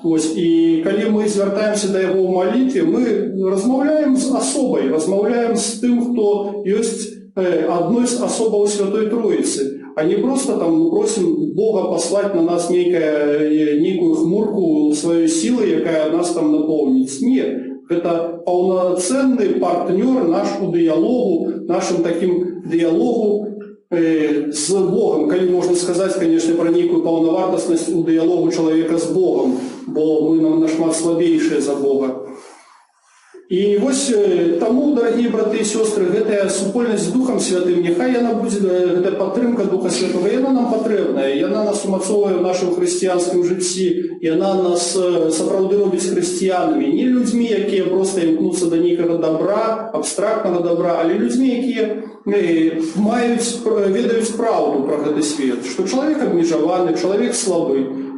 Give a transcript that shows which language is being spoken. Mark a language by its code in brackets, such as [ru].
[be] І калі мы звяртаемся да яго ў малітве, мы размаўляем з асобай, размаўляем з тым, хто ёсць адной з асобаў Святой Троицы, а не просто там просім Бога паслаць на нас нейкую хмурку сваёй сілы, якая нас там напоўніць. Не. [ru] Это полноценный партнер наш у диалогу, нашим таким диалогу с Богом. Коли можно сказать, конечно, про некую полновартостность у диалогу человека с Богом, бо мы нашмат слабейшие за Бога. [be] І вось таму, дарагія браты і сёстры, гэтая супольнасць з Духам Святым, няхай яна будзе, гэта падтрымка Духа Святого, яна нам патрэбная, яна нас умацоўвае ў нашым хрысціянскім жыцці, яна нас сапраўды робіць хрысціянамі, не людзьмі, якія проста імкнуцца да нейкага добра, абстрактнага добра, але людзьмі, якія ведаюць праўду пра гэты свет, што чалавек абмежаваны, чалавек слабы.